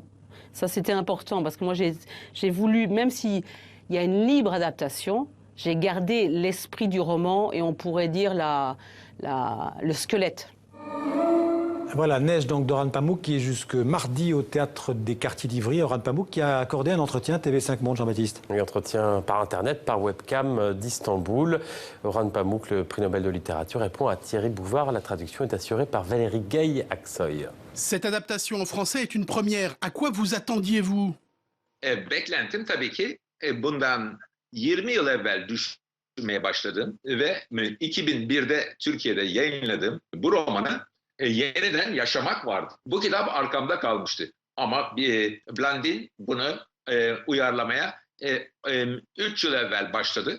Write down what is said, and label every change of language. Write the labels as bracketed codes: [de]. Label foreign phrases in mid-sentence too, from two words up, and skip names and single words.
[fr] Ça, c'était important, parce que moi, j'ai voulu, même s'il y a une libre adaptation, j'ai gardé l'esprit du roman et on pourrait dire le squelette. Voilà, Neige donc d'Orhan Pamuk qui est jusque mardi au Théâtre des Quartiers d'Ivry. Orhan Pamuk qui a accordé un entretien à TV5 Monde, Jean-Baptiste. Un entretien par Internet, par webcam d'Istanbul. Orhan Pamuk, le prix Nobel de littérature, répond à Thierry Bouvard. La traduction est assurée par Valérie Gay-Aksoy. Cette adaptation en français est une première. À quoi vous attendiez-vous? [tr] Beklentim tabii ki bundan 20 yıl evvel düşünmeye başladım ve 2001'de Türkiye'de yayınladığım bu romanı yeniden yaşamak vardı. Bu kitap arkamda kalmıştı. Ama Blandin bunu uyarlamaya 3 yıl evvel başladı.